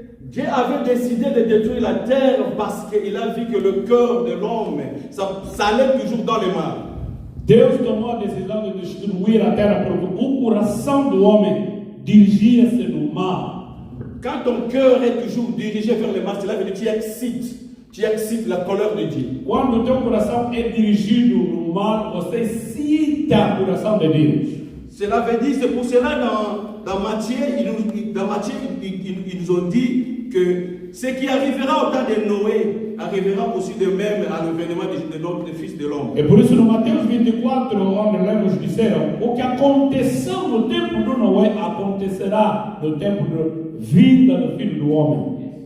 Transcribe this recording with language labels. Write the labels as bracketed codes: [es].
[fr] Dieu avait décidé de détruire la terre parce qu'il a vu que le cœur de l'homme, ça allait toujours dans le mal. [pt] Deus tomou a decisão de destruir a terra porque o coração do homem dirigia-se no mal. [fr] Quand ton cœur est toujours dirigé vers le mal, cela veut dire que tu excites la colère de Dieu. [pt] Quando o teu coração é dirigido no mal, você excita o coração de Deus. [fr] Cela veut dire, c'est pour cela dans Matthieu, ils nous ont dit que ce qui arrivera au temps de Noé arrivera aussi de même à l'avènement de notre Fils de l'homme. [pt] É por isso no Mateus 24, onde lemos disseram, o que aconteceu no tempo de Noé acontecerá no tempo da vinda do Filho do Homem.